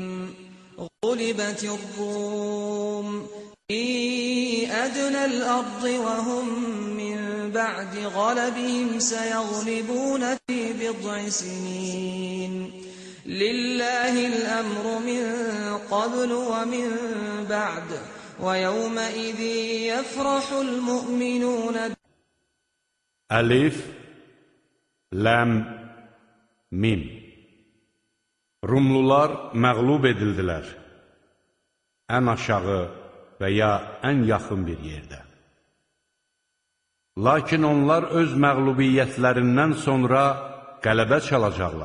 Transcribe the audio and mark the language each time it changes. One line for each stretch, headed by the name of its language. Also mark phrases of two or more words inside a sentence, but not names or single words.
Arabic: غلبت الروم في أدنى الأرض وهم من بعد غلبهم سيغلبون في بضع سنين. لله الأمر من قبل ومن بعد. وَيَوْمَئِذٍ يَفْرَحُ الْمُؤْمِنُونَ. ألف لام ميم.
Azerbaijani: Rumlular məğlub edildilər. Ən aşağı və ya ən yaxın bir yerdə. Lakin onlar öz məğlubiyyətlərindən sonra qələbə çalacaqlar.